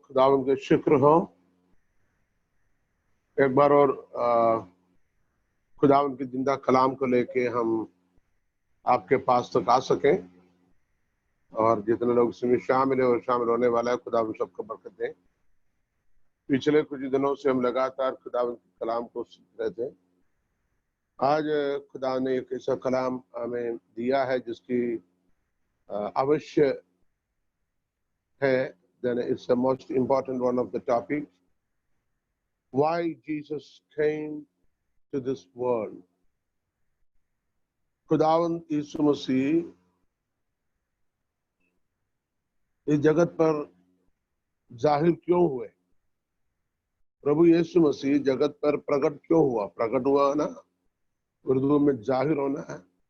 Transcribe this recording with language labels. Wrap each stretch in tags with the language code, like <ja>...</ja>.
<hi>खुदावंद के शुक्र हो एक बार और खुदावंद के जिंदा कलाम को लेके हम आपके पास तक आ सकें और जितने लोग इसमें शामिल है और शामिल होने वाला है खुदावंद सबको बरकत दें। पिछले कुछ दिनों से हम लगातार खुदावंद के कलाम को सीख रहे थे। आज खुदा ने एक ऐसा कलाम हमें दिया है जिसकी अवश्य है,</hi> <en>then it's the most important one of the topic, why Jesus came to this world.</en> <hi>खुदावंद यीशु मसीह इस जगत पर जाहिर क्यों हुए? प्रभु यीशु मसीह जगत पर प्रकट क्यों हुआ? प्रकट हुआ ना, उर्दू में जाहिर होना है।</hi>